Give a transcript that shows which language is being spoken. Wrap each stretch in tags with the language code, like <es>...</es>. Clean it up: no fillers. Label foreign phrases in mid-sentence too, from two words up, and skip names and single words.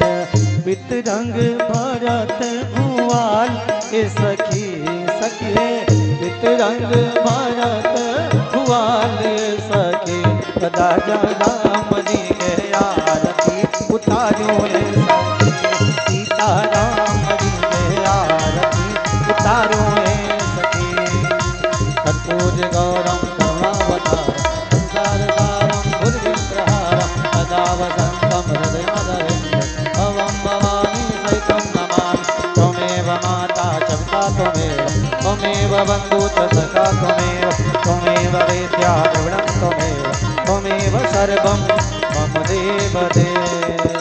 <bho>पित रंग भरत भुआल सखी सखी पित रंग भरत भुआल सखी राजा राम जी के आरती उतारो सखी सीता राम जी के आरती उतारो</bho> <sa>कर्पूर गौरम करुणावतारम संसारसारम भुजगेन्द्रहारम सदा वसन्तं हृदयमदरं भवं भवानी सहितं नमामि त्वमेव माता च पिता त्वमेव बन्धु च सखा त्वमेव वेद्या द्रविणं त्वमेव सर्वं मम देव देव।</sa>